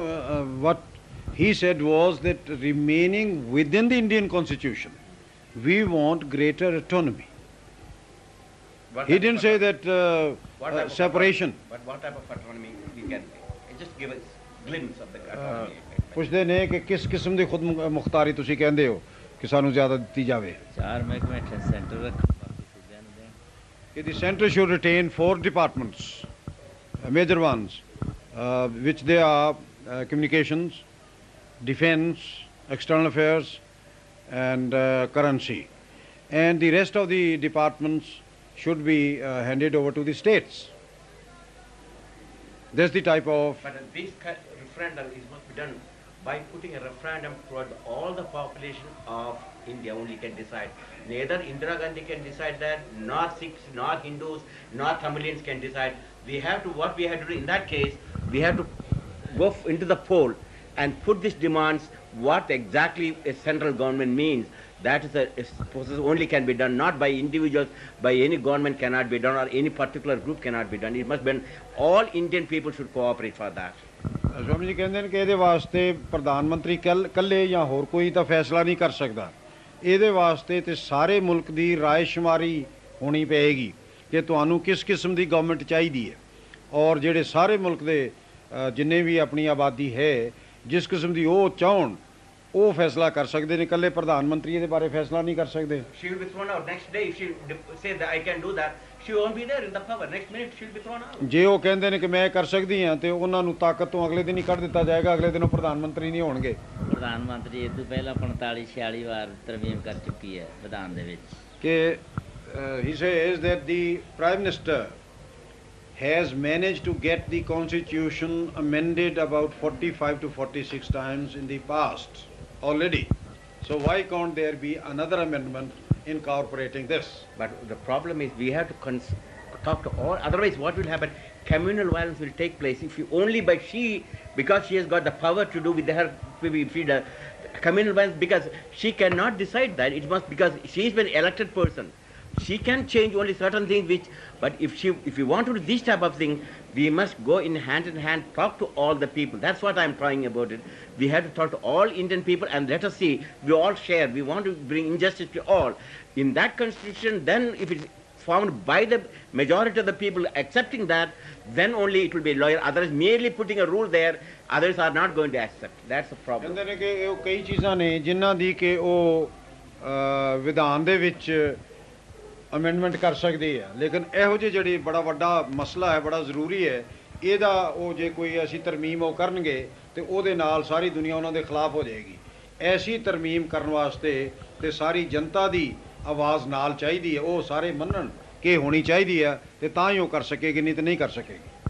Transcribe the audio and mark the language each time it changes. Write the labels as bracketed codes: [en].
[en] No, what he said was that remaining within the Indian constitution, we want greater autonomy. He didn't say that separation. But what type of autonomy we can just give us glimpse of the autonomy. [pa] ਪੁੱਛਦੇ ਨੇ ਕਿ ਕਿਸ ਕਿਸਮ ਦੀ ਖੁਦ ਮੁਖਤਾਰੀ ਤੁਸੀਂ ਕਹਿੰਦੇ ਹੋ ਕਿ ਸਾਨੂੰ ਜ਼ਿਆਦਾ ਦਿੱਤੀ ਜਾਵੇ ਚਾਰ ਮਹਿਕਮੇ ਸੈਂਟਰ ਰੱਖਣ ਬਾਕੀ ਸੂਬਿਆਂ ਨੂੰ ਦੇਣ ਕਿ [en] the center should retain 4 departments, major ones, which they are communications, defense, external affairs, and currency. And the rest of the departments should be handed over to the states. That's the type of... But this referendum must be done by putting a referendum toward all the population of India only can decide. Neither Indira Gandhi can decide that, nor Sikhs, nor Hindus, nor Tamilians can decide. We have to, what we have to do in that case, we have to go into the poll and put these demands, what exactly a central government means. That is a process only can be done, not by individuals, by any government cannot be done, or any particular group cannot be done. It must be done. All Indian people should cooperate for that. [hi] Swami ji कहते हैं कि [pa] ਇਹਦੇ ਵਾਸਤੇ ਪ੍ਰਧਾਨ ਮੰਤਰੀ ਕੱਲੇ ਜਾਂ ਹੋਰ ਕੋਈ ਤਾਂ ਫੈਸਲਾ ਨਹੀਂ ਕਰ ਸਕਦਾ ਇਹਦੇ ਵਾਸਤੇ ਤੇ ਸਾਰੇ ਮੁਲਕ ਦੀ ਰਾਇਸ਼ੁਮਾਰੀ ਹੋਣੀ ਪਏਗੀ ਕਿ ਤੁਹਾਨੂੰ ਕਿਸ ਕਿਸਮ ਦੀ ਗਵਰਨਮੈਂਟ ਚਾਹੀਦੀ ਹੈ ਔਰ ਜਿਹੜੇ ਸਾਰੇ ਮੁਲਕ ਦੇ ਜਿੰਨੇ ਵੀ ਆਪਣੀ ਆਬਾਦੀ ਹੈ ਜਿਸ ਕਿਸਮ ਦੀ ਉਹ ਚਾਹਣ ਉਹ ਫੈਸਲਾ ਕਰ ਸਕਦੇ ਨੇ ਕੱਲੇ ਪ੍ਰਧਾਨ ਮੰਤਰੀ ਇਹਦੇ ਬਾਰੇ ਫੈਸਲਾ ਨਹੀਂ ਕਰ ਸਕਦੇ [en] She will be thrown out next day if she say that I can do that. She won't be there in the power. Next minute she will be thrown out. [pa] ਜੇ ਉਹ ਕਹਿੰਦੇ ਨੇ ਕਿ ਮੈਂ ਕਰ ਸਕਦੀ ਹਾਂ ਤੇ ਉਹਨਾਂ ਨੂੰ ਤਾਕਤ ਤੋਂ ਅਗਲੇ ਦਿਨ ਹੀ ਕੱਢ ਦਿੱਤਾ ਜਾਏਗਾ ਅਗਲੇ ਦਿਨ ਉਹ ਪ੍ਰਧਾਨ ਮੰਤਰੀ ਨਹੀਂ ਹੋਣਗੇ ਪ੍ਰਧਾਨ ਮੰਤਰੀ ਇਹ ਤੋਂ ਪਹਿਲਾਂ 45 46 ਵਾਰ ਤਰਮੀਮ ਕਰ ਚੁੱਕੀ ਹੈ ਵਿਧਾਨ ਦੇ ਵਿੱਚ ਕਿ [en] he says that the prime minister has managed to get the constitution amended about 45 to 46 times in the past already. So why can't there be another amendment incorporating this? But the problem is we have to talk to all, otherwise what will happen? Communal violence will take place if you only by because she has got the power to do with her communal violence, because she cannot decide that. It must, because she is an elected person. She can change only certain things which, but if you want to do this type of thing, we must go in hand, talk to all the people. That's what I'm trying about it. We have to talk to all Indian people and let us see, we all share, we want to bring injustice to all. In that constitution, then if it's formed by the majority of the people accepting that, then only it will be lawyer. Otherwise, merely putting a rule there, others are not going to accept. That's the problem. [pa] ਕਹਿੰਦੇ ਨੇ ਕਿ ਉਹ ਕਈ ਚੀਜ਼ਾਂ ਨੇ ਜਿਨ੍ਹਾਂ ਦੀ ਕਿ ਉਹ ਵਿਧਾਨ ਦੇ ਵਿੱਚ ਅਮੈਂਡਮੈਂਟ ਕਰ ਸਕਦੀ ਹੈ ਲੇਕਿਨ ਇਹੋ ਜਿਹੀ ਜਿਹੜੀ ਬੜਾ ਵੱਡਾ ਮਸਲਾ ਹੈ ਬੜਾ ਜ਼ਰੂਰੀ ਹੈ ਇਹਦਾ ਉਹ ਜੇ ਕੋਈ ਐਸੀ ਤਰਮੀਮ ਉਹ ਕਰਨਗੇ ਤੇ ਉਹਦੇ ਨਾਲ ਸਾਰੀ ਦੁਨੀਆ ਉਹਨਾਂ ਦੇ ਖਿਲਾਫ ਹੋ ਜਾਏਗੀ ਐਸੀ ਤਰਮੀਮ ਕਰਨ ਵਾਸਤੇ ਤੇ ਸਾਰੀ ਜਨਤਾ ਦੀ ਆਵਾਜ਼ ਨਾਲ ਚਾਹੀਦੀ ਹੈ ਉਹ ਸਾਰੇ ਮੰਨਣ ਕਿ ਹੋਣੀ ਚਾਹੀਦੀ ਹੈ ਤੇ ਤਾਂ ਹੀ ਉਹ ਕਰ ਸਕੇਗੀ ਨਹੀਂ ਤੇ ਨਹੀਂ ਕਰ ਸਕੇਗੀ